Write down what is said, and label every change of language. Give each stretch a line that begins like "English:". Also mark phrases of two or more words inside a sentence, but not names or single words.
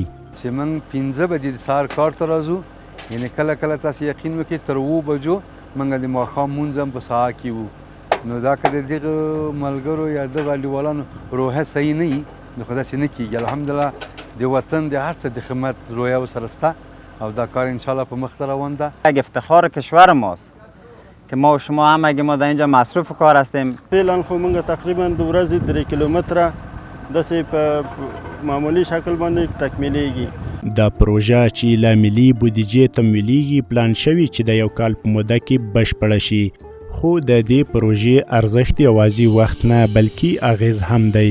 Pashto: چې موږ 5 بجې د سهار کار ته راځو یعنې کله تاسو یقین وکړئ تر 7 بجو موږ د ماښام مونځ هم په سهار کې وو. نو دا که د دغه ملګرو یا دغه انډیوالانو روحیه صحیح نه وي نو خو داسې نه کېږي. الحمدلله د وطن د هر څه د خدمت روحیه ورسره شته او دا کار انشاءالله په مخ ته روان ده.
Persian: اگه افتخار کشور ماست که ما و شما هم اگه ما در اینجا مصروف کار هستیم.
Pashto: فعلا خو موږ تقریبا د ورځې 3 کیلومتره داسې په معمولي شکل باندې تکمیلیږي. دا پروژه چې له ملي بودیجې تمویلیږي پلان شوي چې د یو کال په موده کې بشپړه شي خو د دې پروژې ارزښت یوازې وخت نه بلکې اغیز هم دی.